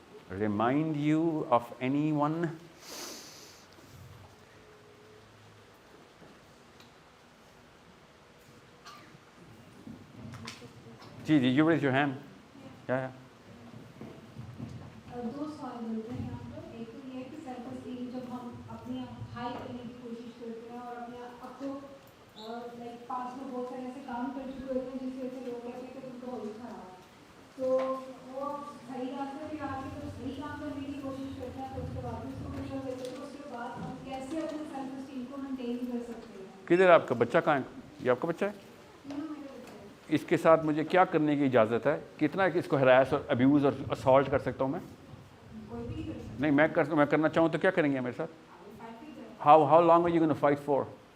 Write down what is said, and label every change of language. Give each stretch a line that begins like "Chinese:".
English: remind you of anyone? जी जी, you raise your hand. Yeah.
Hindi: दो सवाल मिलते हैं यहाँ पर। एक तो ये है कि सेल्फ एस्टीम जब हम अपने हाई करने की कोशिश करते हैं और अपने आप को लाइक पास में बहुत सारे ऐसे काम कर चुके होते हैं जिसकी वजह से लोग कहते हैं कि तुम तो बहुत खराब है, तो वो सही रास्ते पे आके जब सही काम करने की कोशिश करते हैं तो उसके बाद भी उसको कुछ देते हैं, तो उसके बाद हम कैसे अपने सेल्फ एस्टीम को मेंटेन कर सकते हैं? किधर आपका बच्चा? कहाँ है ये? आपका बच्चा है? इसके साथ मुझे क्या करने की इजाज़त है? कितना इसको हरास और अब्यूज़ और असॉल्ट कर सकता हूँ मैं? नहीं, मैं करना चाहूँ तो क्या करेंगे मेरे साथ?
English: How long are you going to fight for?